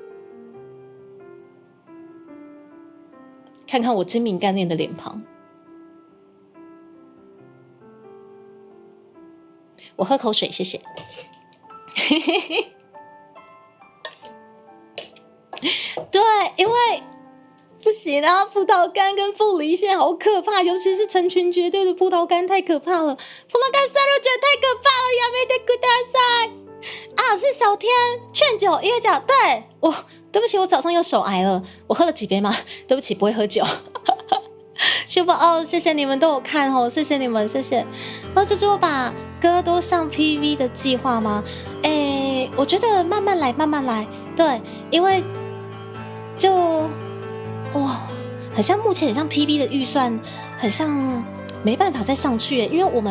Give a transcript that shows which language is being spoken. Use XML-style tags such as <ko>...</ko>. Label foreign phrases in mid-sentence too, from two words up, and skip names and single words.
<zh>看看我精明干练的脸庞，我喝口水，谢谢。对，因为不行啊，葡萄干跟凤梨馅好可怕，尤其是成群结队的葡萄干太可怕了，葡萄干散入觉得太可怕了，</zh> <ja>やめてください。</ja> <zh>是小天劝酒约酒，对，对不起，我早上又手癌了，我喝了几杯吗？对不起，不会喝酒。谢谢你们都有看哦，谢谢你们，谢谢。就是我把歌都上 PV 的计划吗？我觉得慢慢来，对，因为很像目前很像 PV 的预算，很像没办法再上去耶，因为我们</zh>